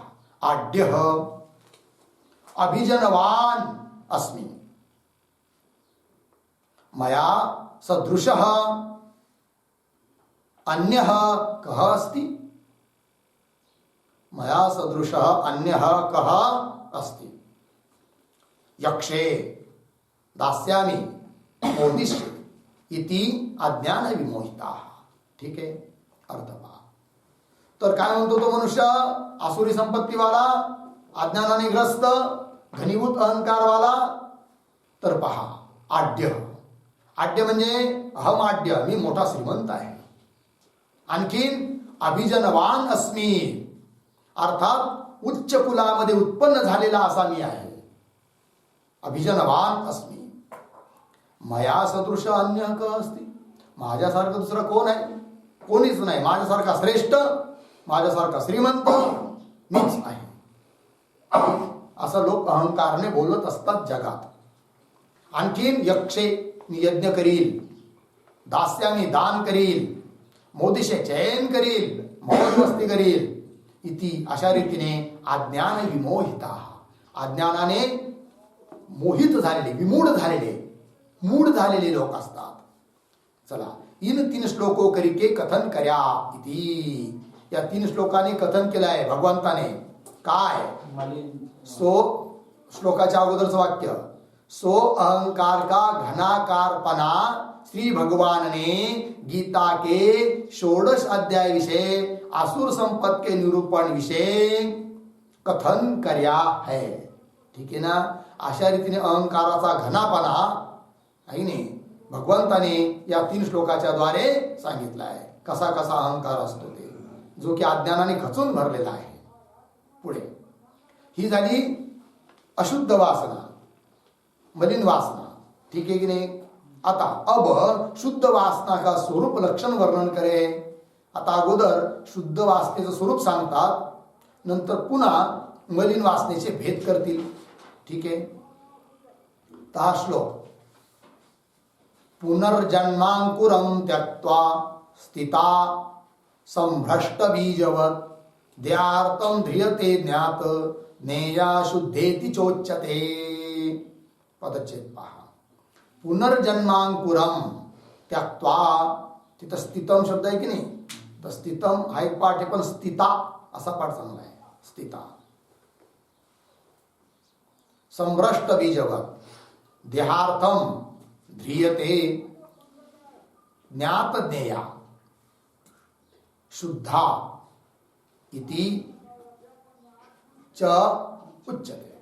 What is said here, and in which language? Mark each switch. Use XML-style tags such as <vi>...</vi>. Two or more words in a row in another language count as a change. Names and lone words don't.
<sa>आढ्यः अभिजनवान अस्मि मया सदृशः अन्यः कः अस्ति. मया सदृशः अन्यः कः अस्ति. यक्षे दास्यामि मोदिष्ये इति अज्ञान विमोहिताः.</sa> <mr>ठीक आहे. अर्थ पहा. तर काय म्हणतो तो मनुष्य? आसुरी संपत्तीवाला, अज्ञानाने ग्रस्त, घनीभूत अहंकारवाला. तर पहा. आढ्य. आढ्य म्हणजे</mr> <sa>अहम आढ्य.</sa> <mr>मी मोठा श्रीमंत आहे. आणखीन</mr> <sa>अभिजनवान अस्मी</sa> <mr>अर्थात उच्च कुलामध्ये उत्पन्न झालेला असा मी आहे.</mr> <sa>अभिजनवान अस्मी. मया सदृश अन्य क अस्ति.</sa> <mr>माझ्यासारखं दुसरं कोण आहे? कोणीच नाही. माझ्यासारखा श्रेष्ठ, माझ्यासारखा श्रीमंत मीच आहे. असं लोक अहंकारने बोलत असतात जगात. आणखीन यक्षे मी यज्ञ करील, दास्यामी दान करील, मोदिशे चयन करील, मौज मस्ती करील इति अशा रीतीने</mr> <sa>अज्ञान विमोहिता.</sa> <mr>अज्ञानाने मोहित झालेले, विमूढ झालेले, मूढ झालेले लोक असतात. चला.</mr> <hi>इन 3 श्लोको करिके कथन कर्या इति.</hi> <mr>या 3 श्लोकाने कथन केलं आहे भगवंताने. काय? सो श्लोकाच्या अगोदरचं वाक्य,</mr> <hi>सो अहंकार का घनाकारपना श्री भगवान ने गीता के 16 अध्याय विषय असुर संपत के निरूपण विषय कथन कर्या है.</hi> <mr>ठीक आहे ना. अशा रीतीने अहंकाराचा घनापणा आहे नाही भगवंताने या 3 श्लोकाच्या द्वारे सांगितला आहे. कसा कसा अहंकार असतो ते, जो की अज्ञानाने खचून भरलेला आहे. पुढे ही झाली अशुद्ध वासना, मलिन वासना. ठीक आहे की नाही.</mr> <hi>आता अब शुद्ध वासना का स्वरूप लक्षण वर्णन करे.</hi> <mr>आता अगोदर शुद्ध वासनेचं स्वरूप सांगतात, नंतर पुन्हा मलिन वासनेचे भेद करतील. ठीक आहे. तर हा श्लोक,</mr> <sa>पुनर्जन्मांकुरं त्यक्त्वा स्थिता संभ्रष्ट बीजवत ध्यार्थं ध्रियते ज्ञात ज्ञेया शुद्धेति चोच्यते.</sa> <mr>पदच्छेद पहा.</mr> <sa>पुनर्जन्मांकुरम त्यक्त्वा,</sa> <mr>तिथं स्थितम शब्द आहे की नाही, तर स्थितम हा एक पाठ आहे, पण स्थिता असा पाठ चांगला आहे. स्थिता.</mr> <sa>संभ्रष्ट बीजवत देहार्थम ध्रियते ज्ञात ज्ञेया शुद्धा इति च उच्यते.</sa>